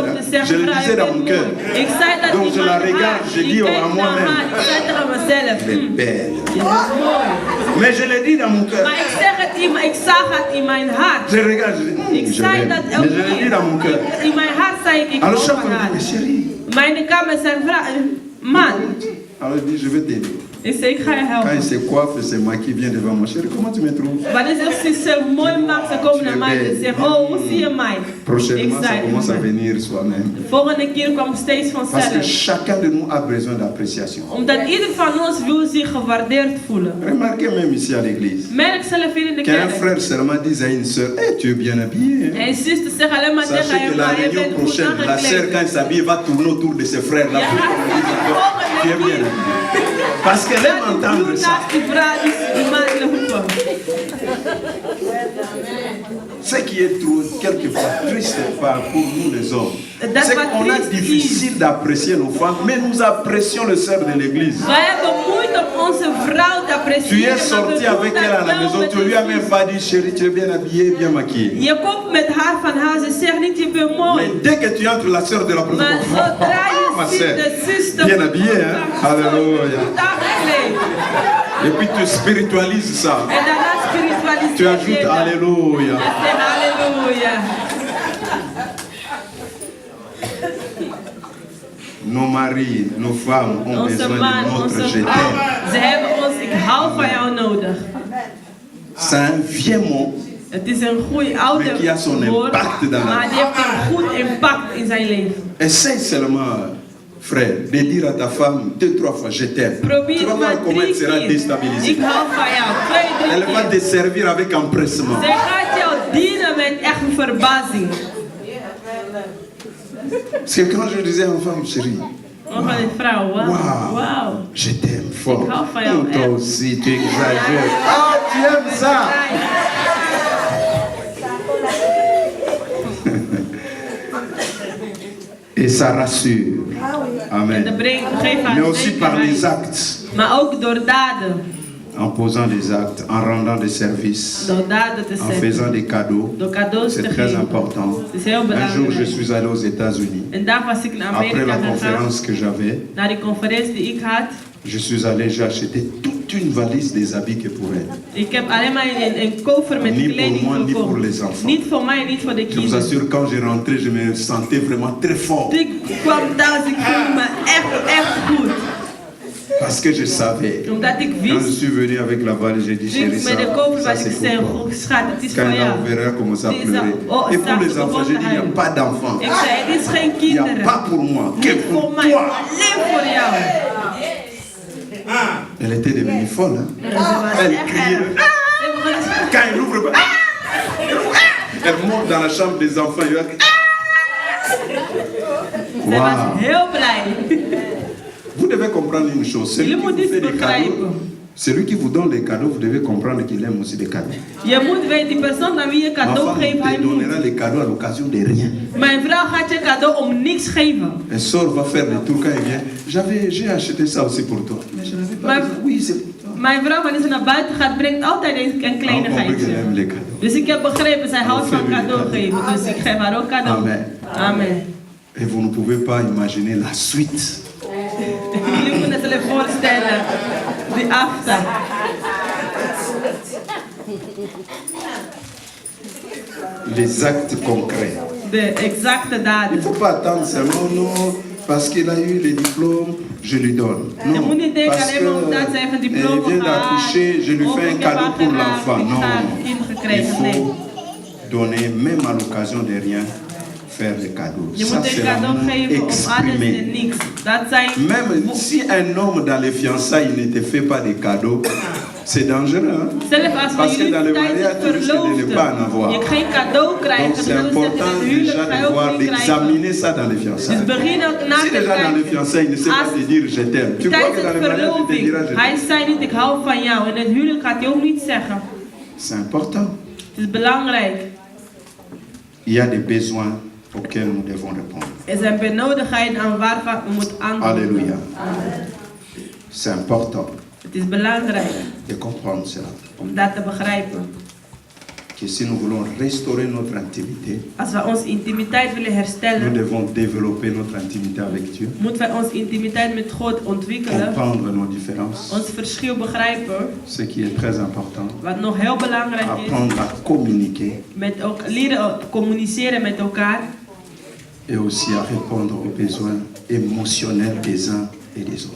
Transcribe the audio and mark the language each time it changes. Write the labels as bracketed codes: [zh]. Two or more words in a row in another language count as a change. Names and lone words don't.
[fr] belle. [nl] te [fr] Hein? [nl] zeggen, [fr] Je le [nl] vrouw, [fr] disais je dans [nl] bent [fr] mon cœur. [nl] mooi. Ik zei dat [fr] Donc [nl] in [fr] je la [nl] mijn [fr] regarde, [nl] hart. [fr] je [nl] Ik [fr] dis [nl] keek [fr] à [nl] naar [fr] moi-même. [nl] haar. Ik zei tegen mezelf, [fr] Elle est belle. [nl] je bent mooi. [fr] Mais je le dis dans mon cœur. [nl] Maar ik zeg het, ik zag het in mijn hart. [fr] Je regarde, je dis, [nl] Ik [fr] je [nl] zei [fr] l'aime. [nl] dat [fr] Mais [nl] elke [fr] je le dis dans mon cœur. [nl] keer. In mijn hart zei ik [fr] Alors [nl] hou [fr] chaque [nl] van [fr] fois, [nl] haar. [fr] je dis, chérie. [nl] Mijn kamer zijn vrouw, man. [fr] Alors je dis, je vais t'aider. [nl] Ik zei, ik ga je [fr] Quand il [nl] helpen. [fr] se coiffe, c'est moi qui viens devant moi. Chérie, comment tu me trouves? [nl] Wanneer ze mooi maakt, ze komen naar mij en zeggen, oh, hoe zie je mij? [fr] Prochainement, ça commence à venir soi-même. [nl] De volgende keer kwam het steeds [fr] Parce que [nl] vanzelf. [fr] chacun de nous a besoin d'appréciation. [nl] Omdat ieder van ons wil zich gewaardeerd voelen. [fr] Remarquez même ici à l'église. [nl] Merk zelf hier in de [fr] Qu'un [nl] kerk. [fr] frère seulement dise à une sœur, hey, tu es bien habillé. [nl] En zuster zegt alleen maar tegen [fr] Sachez [nl] hem, [fr] que la [nl] maar je [fr] réunion [nl] bent goed [fr] prochaine, la sœur quand [nl] aangekleed. [fr] elle s'habille, va tourner autour de ses frères là [nl] Ja, [fr] pour qu'on lui dise encore, tu es bien [nl] volgende [fr] habillé. Parce qu'elle aime [nl] keer. [fr] entendre [nl] Doe [fr] ça. [nl] naast die vrouw die maakt de hoeven. [fr] Ce qui est trop, quelquefois triste pour nous les hommes, [nl] Dat [fr] c'est [nl] wat [fr] qu'on a [nl] triest is. [fr] difficile d'apprécier nos femmes, mais nous apprécions le sœur de l'église. [nl] Wij hebben moeite om onze vrouw te [fr] Tu [nl] appreciëren. [fr] es [nl] maar we [fr] sorti [nl] doen [fr] avec [nl] dat [fr] elle à la [nl] wel [fr] maison, [nl] met [fr] tu lui as [nl] de [fr] même pas dit chérie, tu es bien habillée, bien maquillée. [nl] Je komt met haar van haar, ze zegt niet je bent mooi. [fr] Mais dès que tu entres la sœur de la [nl] Maar [fr] présence, [nl] zodra [fr] ma [nl] je ziet [fr] sœur, [nl] de zuster [fr] bien habillée, hein? Alléluia. [nl] goed aangekleed. [fr] Et puis tu spiritualises ça. [nl] En daarna spiritualiseer [fr] Tu [nl] je [fr] ajoutes [nl] dat. [fr] Alléluia. [nl] En zeg halleluja. [fr] Nos maris, nos femmes ont [nl] Onze [fr] besoin [nl] man, [fr] de notre [nl] onze [fr] je [nl] vrouw, [fr] t'aime. [nl] ze hebben ons ik hou van jou nodig. [fr] C'est un vieux mot, [nl] Het is een goeie oude [fr] Mais qui a son [nl] woord, [fr] impact dans la [nl] maar die heeft een goed impact in zijn leven. [fr] essaye seulement, frère, de dire à ta femme 2-3 fois je t'aime. Tu [nl] Probeer [fr] vas [nl] het [fr] voir [nl] maar [fr] comment elle [nl] 3 [fr] sera [nl] keer. [fr] déstabilisée. [nl] Ik hou van jou. 2, 3 [fr] Elle va [nl] keer. [fr] te servir avec empressement. [nl] Zij gaat jou dienen met echt een verbazing. [fr] Parce que quand je disais à ma femme, chérie, [nl] Oh, van die vrouw, wauw. Wow. Wauw. [fr] je t'aime fort. [nl] Ik hou van jou, [fr] Oh, toi [nl] echt. [fr] aussi, tu exagères. Ah, tu aimes ça. Et ça rassure. [nl] En dat Amen. geeft haar [fr] Mais aussi par les [nl] zekerheid. [fr] actes. [nl] Maar ook door daden. [fr] En posant des actes, en rendant des services, [nl] Door daden te [fr] en [nl] zetten. [fr] faisant des cadeaux. [nl] Door cadeaus [fr] C'est [nl] te [fr] très [nl] geven. [fr] important. [nl] Het is heel [fr] Un jour, je [nl] belangrijk. [fr] suis allé aux États-Unis. [nl] En daar was ik naar [fr] Après la [nl] Amerika gegaan. [fr] conférence que j'avais, [nl] Naar die conferentie die ik had. [fr] je suis allé, j'ai acheté toute une valise des habits que pour elle. [nl] Ik heb alleen maar een koffer met [fr] Ni pour [nl] kleding [fr] moi, ni pour [nl] gekocht. [fr] les enfants. [nl] Niet voor mij, niet voor de [fr] Je vous [nl] kinderen. [fr] assure, quand j'ai rentré, je me sentais vraiment très fort. [nl] Toen ik kwam thuis, ik voelde me echt goed. [fr] Parce que je savais. [nl] Omdat ik [fr] Quand je [nl] wist, [fr] suis venu avec la valise, j'ai dit, [nl] toen [fr] chérie, [nl] ik met de koffer [fr] ça [nl] was, ik [fr] c'est [nl] zei, [fr] pour toi. [nl] oh, schat, het is [fr] Quand [nl] voor [fr] elle a [nl] jou. [fr] ouvert, elle a commencé à [nl] Die [fr] pleurer. [nl] zei, oh, [fr] Et pour [nl] straks [fr] les enfants, [nl] begon [fr] j'ai [nl] te [fr] dit, il n'y a [nl] huilen. [fr] pas d'enfants. [nl] Ik zei, het is geen [fr] Il n'y a [nl] kinderen. [fr] pas pour moi, que [nl] Niet voor [fr] pour [nl] mij, [fr] toi. [nl] alleen voor jou. [fr] Elle était devenue folle. Hein? [nl] En ze was [fr] Elle [nl] echt [fr] criait. [nl] erg. Ze begon te [fr] Quand elle ouvre, elle monte dans la chambre des enfants. Elle dit, [nl] Zij was Wow. heel blij. [fr] Vous devez comprendre une chose. Celui qui vous fait des cadeaux, celui qui vous donne des cadeaux, vous devez comprendre qu'il aime aussi des cadeaux. [nl] Je moet weten, die persoon aan wie je [fr] Ma [nl] cadeau [fr] femme [nl] geeft, hij [fr] te [nl] moet. [fr] donnera les cadeaux à l'occasion de rien. [nl] Mijn vrouw gaat je cadeau om niks geven. [fr] Elle sort, va faire le tour quand elle vient. J'ai acheté ça aussi pour toi. Mais je n'avais pas [nl] Maar- [fr] besoin. Oui, c'est pour toi. [nl] Mijn vrouw, wanneer ze naar buiten gaat, brengt altijd een [fr] On comprend [nl] kleinigheidje. [fr] qu'elle aime les cadeaux. [nl] Dus ik heb begrepen, zij houdt van cadeau geven. Dus ik geef haar ook cadeau. Amen. Amen. [fr] Et vous ne pouvez pas imaginer la suite. [nl] Jullie moeten zich voorstellen, die afstand. [fr] Les actes concrets. [nl] De exacte [fr] Il ne [nl] daden. [fr] faut pas attendre seulement, non, parce qu'il a eu les diplômes, je lui donne. [nl] Je [fr] Non, [nl] moet niet denken [fr] parce [nl] alleen maar omdat zij een [fr] qu'elle [nl] diploma [fr] vient [nl] gehaald. [fr] d'accoucher, je lui [nl] Of [fr] fais un [nl] ik heb [fr] cadeau [nl] haar [fr] pour [nl] geraakt, [fr] l'enfant. [nl] ik [fr] Non, [nl] ga een kind [fr] il [nl] gekregen. Nee. [fr] faut donner, même à l'occasion de rien, faire des cadeaux. [nl] Je [fr] Ça, [nl] moet [fr] c'est [nl] een cadeau [fr] l'amour [nl] geven om alles en [fr] exprimé. [nl] niks. Dat zijn... [fr] Même si un homme dans les fiançailles ne te fait pas des cadeaux, c'est dangereux. Hein? [nl] Zelf als [fr] Parce [nl] we [fr] que dans [nl] jullie [fr] le [nl] tijdens [fr] mariage, tu risques de ne pas en avoir. [nl] je geen cadeau krijgt, [fr] Donc [nl] dan [fr] c'est [nl] wil je [fr] important [nl] zeggen, in het [fr] déjà [nl] huwelijk ga je [fr] de [nl] ook [fr] voir, [nl] niet krijgen. [fr] d'examiner ça dans les [nl] Dus [fr] fiançailles. [nl] begin ook na [fr] Si [nl] te [fr] déjà dans les [nl] kijken. [fr] fiançailles, il ne sait pas te dire je t'aime. Tu crois que [nl] Tijdens [fr] dans le [nl] het [fr] mariage, il te dira je [nl] verloving, hij [fr] t'aime. [nl] zei niet ik hou van jou. In het huwelijk gaat hij ook niet zeggen. [fr] C'est important. [nl] Het is belangrijk. [fr] Il y a des besoins auxquels nous devons répondre. [nl] Er zijn benodigdheden aan waarvan we moeten antwoorden. [fr] Alléluia. C'est important [nl] Het is belangrijk [fr] de comprendre cela. [nl] om dat te begrijpen. [fr] Que si nous voulons restaurer notre intimité, [nl] Als we onze intimiteit willen [fr] nous [nl] herstellen, [fr] devons développer notre intimité avec Dieu, [nl] moeten wij onze intimiteit met God ontwikkelen. [fr] comprendre nos différences, [nl] Ons verschil begrijpen. [fr] ce qui est très important, [nl] Wat nog heel belangrijk is. [fr] apprendre à communiquer [nl] Met ook leren communiceren met elkaar. [fr] et aussi à répondre aux besoins émotionnels des uns et des autres.